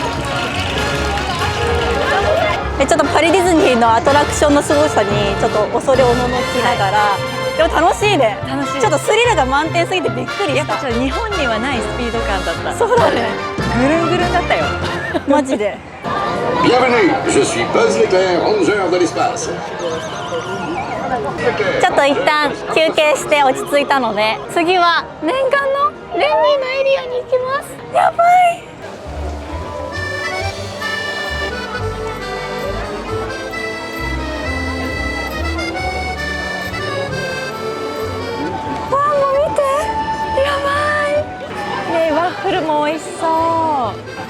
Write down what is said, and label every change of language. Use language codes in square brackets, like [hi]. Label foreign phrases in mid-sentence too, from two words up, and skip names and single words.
[ja] ちょっとパリディズニーのアトラクションのすごさにちょっと恐れおののきながら、でも楽しいね。楽しい。ちょっとスリルが満点すぎてびっくりした。日本にはないスピード感だった。そうだね。ぐるんぐるんだったよ。マジで。 [fr] Bienvenue, je suis Buzz l'éclair, rongeur de l'espace. [ja] ちょっと一旦休憩して落ち着いたので、次は念願のレミーのエリアに行きます。やばい。ワッフルも美味しそう。